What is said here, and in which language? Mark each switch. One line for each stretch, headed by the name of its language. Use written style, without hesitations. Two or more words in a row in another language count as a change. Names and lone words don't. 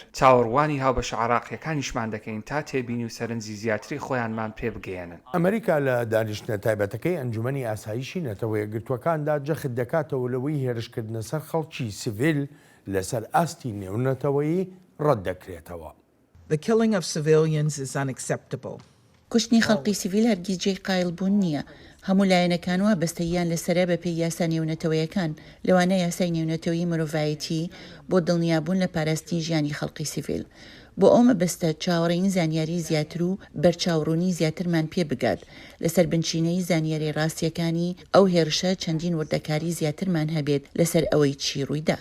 Central Kurdish: چاوەڕوانی هاوبەش عێراقیەکانیشمان دەکەین تا تێبینی و سەرنجی زیاتری خۆیانمان پێ بگەێنن. ئەمریکا لە دانیشتنە تایبەتەکەی ئەنجومەنی ئاسایشی نەتەوە یەکگرتوەکاندا جەخت دەکاتەوە لەوەی هێرشکردنە سەر خەڵکی سیڤیل لەسەر ئاستی نێونەتەوەیی ڕەت دەکرێتەوە.
English: The killing of civilians is unacceptable.
Central Kurdish: کوشتنی خەڵکی سیڤیل هەرگیز جێی قایڵبوون نییە. هەموو لایەنەکان وا بەستەیان لەسەرە بە پێی یاسا نێونەتەوەیەکان لەوانە یاسای نێونەتەوەی مرۆڤایەتی بۆ دڵنیابوون لە پاراستنی ژیانی خەڵکی سیڤیل. بۆ ئەومە بەستە چاوەڕێین زانیاری زیاتر و بەرچاوڕوونی زیاترمان پێ بگات لەسەر بنچینەی زانیاری ڕاستیەکانی ئەو هێرشە چەندین وردەکاری زیاترمان هەبێت لەسەر ئەوەی چی ڕوویدا.